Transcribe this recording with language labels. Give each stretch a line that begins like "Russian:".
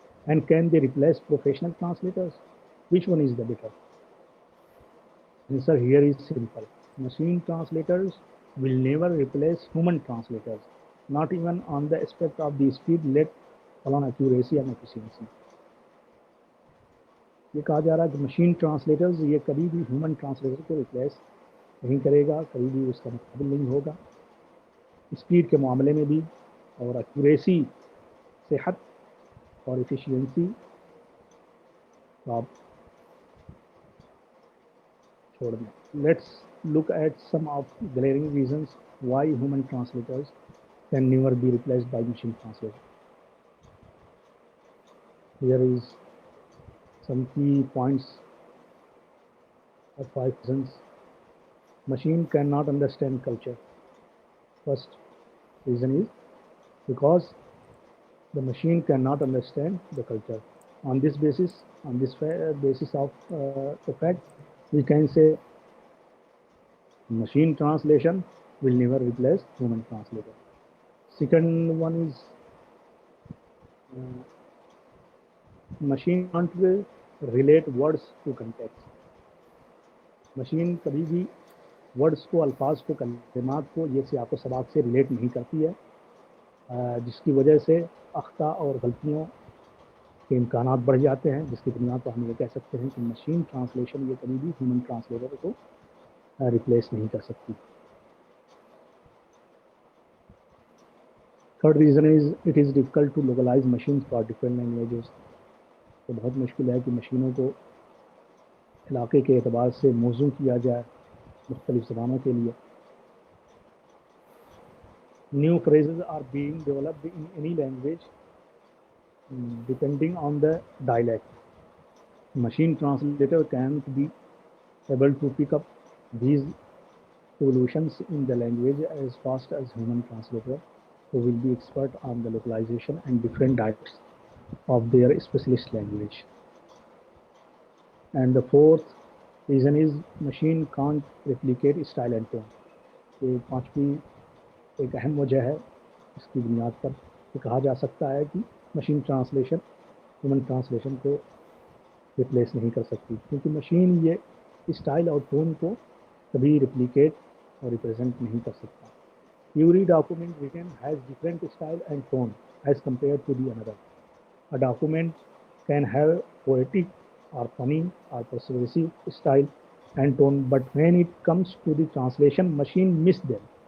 English: And can they replace professional translators? Which one is the better? Answer here is simple. Machine translators will never replace human translators, not even on the aspect of the speed, let alone accuracy and efficiency.
Urdu: یہ کہا جا رہا ہے کہ machine translators یہ کبھی بھی human translator کو ریپلیس نہیں کرے گا, کبھی بھی اس کا مقابل نہیں ہوگا اسپیڈ کے معاملے میں بھی, اور ایکوریسی, صحت اور ایفیشینسی آپ چھوڑ دیں.
English: Let's look at some of glaring reasons why human translators can never be replaced by machine translators. Here is some key points or 5 reasons. Machine cannot understand culture. First reason is because the machine cannot understand the culture. On this basis of the fact, we can say machine translation will never replace human translator. Second one is machine can't relate words to context.
Urdu: Machine کبھی بھی words کو, الفاظ کو, کلمات کو یہ سیاق و سباق سے ریلیٹ نہیں کرتی ہے, جس کی وجہ سے اخطاء اور غلطیوں کے امکانات بڑھ جاتے ہیں, جس کی بنیاد پر ہم یہ کہہ سکتے ہیں کہ مشین ٹرانسلیشن یہ کبھی بھی ہیومن ٹرانسلیٹر کو ریپلیس نہیں کر سکتی.
English: Third reason is it is difficult to localize machine for different languages.
Urdu: تو بہت مشکل ہے کہ مشینوں کو علاقے کے اعتبار سے موزوں کیا جائے مختلف زبانوں کے لیے.
English: New phrases are being developed in any language depending on the dialect. Machine translator can't be able to pick up these evolutions in the language as fast as human translator, who will be expert on the localization and different dialects of their specialist language. And the fourth reason is machine can't replicate style and tone.
Urdu: یہ پانچویں ایک اہم وجہ ہے, اس کی بنیاد پر یہ کہا جا سکتا ہے کہ مشین ٹرانسلیشن ہیومن ٹرانسلیشن کو ریپلیس نہیں کر سکتی, کیونکہ مشین یہ اسٹائل اور ٹون کو کبھی ریپلیکیٹ اور ریپرزینٹ نہیں کر سکتا.
English: Every document written has different style and tone as compared to the another. A document can have poetic or funny or persuasive style and tone, but when it comes to the translation, machine miss them.